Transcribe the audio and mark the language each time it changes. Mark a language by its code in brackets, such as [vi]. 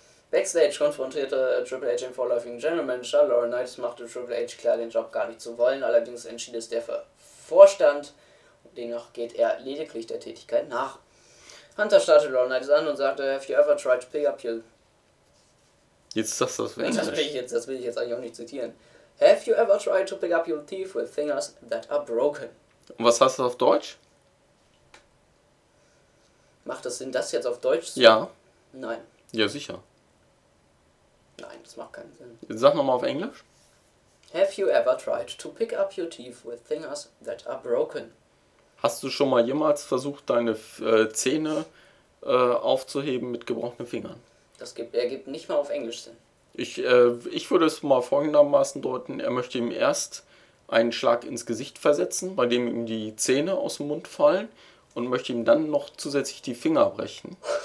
[de] Backstage konfrontierte Triple H den vorläufigen General Manager. Laurinaitis machte Triple H klar, den Job gar nicht zu wollen. Allerdings entschied es der Vorstand. Dennoch geht er lediglich der Tätigkeit nach. Hunter startet Laurinaitis an und sagte, [en] have you ever tried to pick up your... [de] Jetzt sagst du das wirklich. Das will ich jetzt eigentlich auch nicht zitieren. [en] Have you ever tried to pick up your teeth with fingers that are broken? [de] Und was heißt das auf Deutsch? Macht das Sinn, das jetzt auf Deutsch zu... Ja. Nein. Ja, sicher. Nein, das macht keinen Sinn. Jetzt sag nochmal auf Englisch. [en] Have you ever tried to pick up your teeth with fingers that are broken? [de] Hast du schon mal jemals versucht, deine Zähne aufzuheben mit gebrochenen Fingern? Das ergibt nicht mal auf Englisch Sinn. Ich würde es mal folgendermaßen deuten. Er möchte ihm erst einen Schlag ins Gesicht versetzen, bei dem ihm die Zähne aus dem Mund fallen und möchte ihm dann noch zusätzlich die Finger brechen.